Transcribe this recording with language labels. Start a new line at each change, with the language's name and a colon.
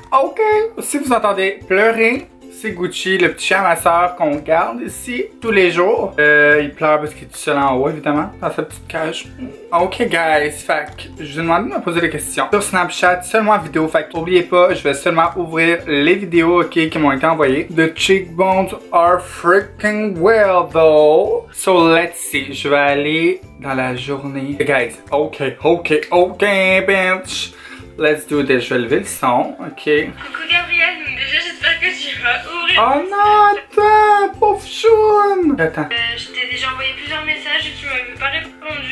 French: Ok, si vous entendez pleurer, c'est Gucci, le petit chien à ma soeur qu'on garde ici tous les jours. Il pleure parce qu'il est tout seul en haut, évidemment, dans sa petite cage. Ok, guys, fait que je vous ai demandé de me poser des questions sur Snapchat, seulement en vidéo. Fait que n'oubliez pas, je vais seulement ouvrir les vidéos, ok, qui m'ont été envoyées.
English: The cheekbones are freaking well, though. So, let's see.
French: Je vais aller dans la journée.
English: Guys, ok, bitch. Let's do this.
French: Je vais lever le son, ok. Coucou Gabriel, donc déjà j'espère que tu vas ouvrir. Oh non, attends, pauvre choune. Attends. Je t'ai déjà envoyé plusieurs messages et tu m'avais pas répondu.